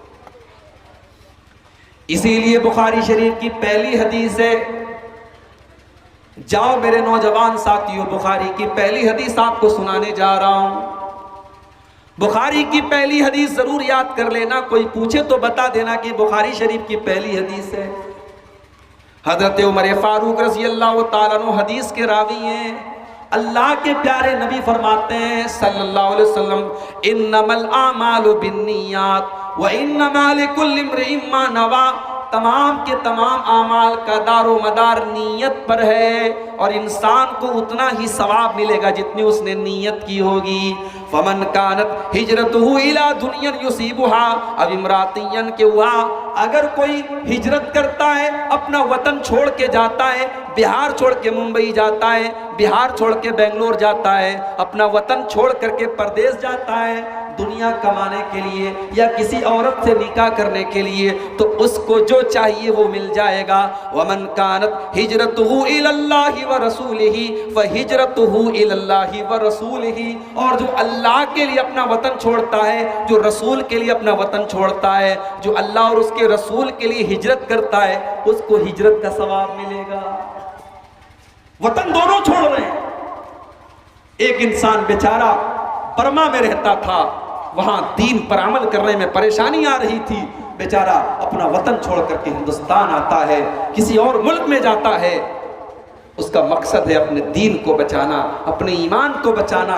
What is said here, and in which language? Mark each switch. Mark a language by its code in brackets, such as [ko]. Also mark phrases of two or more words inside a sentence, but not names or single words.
[hi] इसीलिए बुखारी शरीफ की पहली हदीस है, जाओ मेरे नौजवान साथियों, बुखारी की पहली हदीस आपको सुनाने जा रहा हूं। बुखारी की पहली हदीस जरूर याद कर लेना, कोई पूछे तो बता देना कि बुखारी शरीफ की पहली हदीस है। हजरत उमर फारूक [ar] رضي الله تعالى عنه [hi] हदीस के रावी हैं। अल्लाह के प्यारे नबी फरमाते हैं [ar] صلى الله عليه وسلم, إنما الأعمال بالنيات وإنما لكل امرئ ما نوى. [hi] तमाम के तमाम आमाल का दारो मदार नीयत पर है, और इंसान को उतना ही सवाब मिलेगा जितनी उसने नीयत की होगी। [ar] فمن كانت هجرته إلى دنيا يصيبها أو امرأة [hi] के हुआ, अगर कोई हिजरत करता है, अपना वतन छोड़ के जाता है, बिहार छोड़ के मुंबई जाता है, बिहार छोड़ के बेंगलोर जाता है, अपना वतन छोड़ करके परदेश जाता है दुनिया कमाने के लिए या किसी औरत से निकाह करने के लिए, तो उसको जो चाहिए वो मिल जाएगा। [ar] ومن كانت هجرته إلى الله ورسوله فهجرته إلى الله ورسوله, [hi] और जो अल्लाह के लिए अपना वतन छोड़ता है, जो रसूल के लिए अपना वतन छोड़ता है, जो अल्लाह और उसके रसूल के लिए हिजरत करता है, उसको हिजरत का सवाब मिलेगा। वतन दोनों छोड़ रहे हैं। एक इंसान बेचारा बर्मा में रहता था, वहां दीन पर अमल करने में परेशानी आ रही थी, बेचारा अपना वतन छोड़ करके हिंदुस्तान आता है, किसी और मुल्क में जाता है, उसका मकसद है अपने दीन को बचाना, अपने ईमान को बचाना।